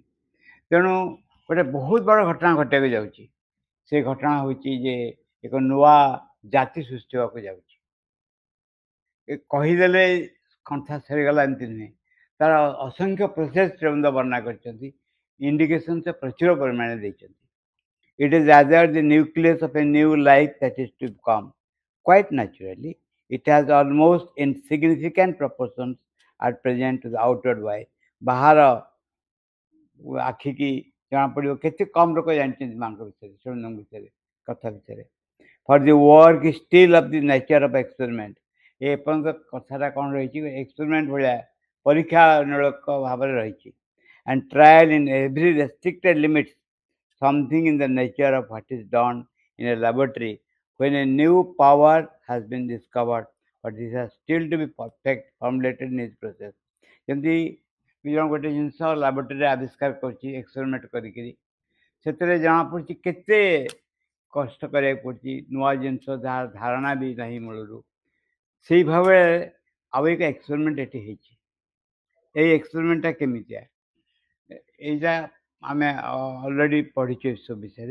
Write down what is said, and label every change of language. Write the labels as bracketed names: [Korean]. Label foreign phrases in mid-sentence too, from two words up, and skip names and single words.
[Odia] ତେଣୁ ଗୋଟେ ବହୁତ ବଡ଼ ଘଟଣା ଘଟିବାକୁ ଯାଉଛି। ସେ ଘଟଣା ହେଉଛି ଯେ ଏକ ନୂଆ ଜାତି ସୃଷ୍ଟି ହେବାକୁ ଯାଉଛି। କହିଦେଲେ କଣ୍ଠା ସରିଗଲା ଏମିତି ନୁହେଁ, ତାର ଅସଂଖ୍ୟ ପ୍ରୋସେସ୍ ଶ୍ରୀଅରବିନ୍ଦ ବର୍ଣ୍ଣନା କରିଛନ୍ତି, ଇଣ୍ଡିକେସନ୍ ସେ ପ୍ରଚୁର ପରିମାଣରେ ଦେଇଛନ୍ତି। [English] It is rather the nucleus of a new life that is to come. Quite naturally, it has almost insignificant proportions at present to the outward eye. [Odia] ବାହାର ଆଖିକି ଜଣାପଡ଼ିବ କେତେ କମ୍ ଲୋକ ଜାଣିଛନ୍ତି ମାଙ୍କ ବିଷୟରେ, ଶ୍ରୀଅରବିନ୍ଦଙ୍କ ବିଷୟରେ, କଥା ବିଷୟରେ। [English] For the work is still of the nature of experiment. [Odia] ଏପର୍ଯ୍ୟନ୍ତ କଥାଟା କ'ଣ ରହିଛି, ଏକ୍ସପେରିମେଣ୍ଟ ଭଳିଆ ପରୀକ୍ଷାମୂଳକ ଭାବରେ ରହିଛି। [English] And trial in every restricted limits, something in the nature of what is done in a laboratory when a new power has been discovered, but this has still to be perfect formulated in its process. [Odia] ଯେମିତି ଜଣ ଗୋଟେ ଜିନିଷ ଲାବୋରେଟୋରୀରେ ଆବିଷ୍କାର କରୁଛି ଏକ୍ସପେରିମେଣ୍ଟ କରିକିରି, ସେଥିରେ ଜଣାପଡ଼ୁଛି କେତେ କଷ୍ଟ କରିବାକୁ ପଡ଼ୁଛି, ନୂଆ ଜିନିଷ ଯାହାର ଧାରଣା ବି ନାହିଁ ମୂଳରୁ। ସେଇ ଭାବରେ ଆଉ ଏକ ଏକ୍ସପେରିମେଣ୍ଟ ଏଠି ହେଇଛି। ଏଇ ଏକ୍ସପେରିମେଣ୍ଟଟା କେମିତିଆ, ଏଇଟା ଆମେ ଅଲରେଡ଼ି ପଢ଼ିଛୁ ଏସବୁ ବିଷୟରେ।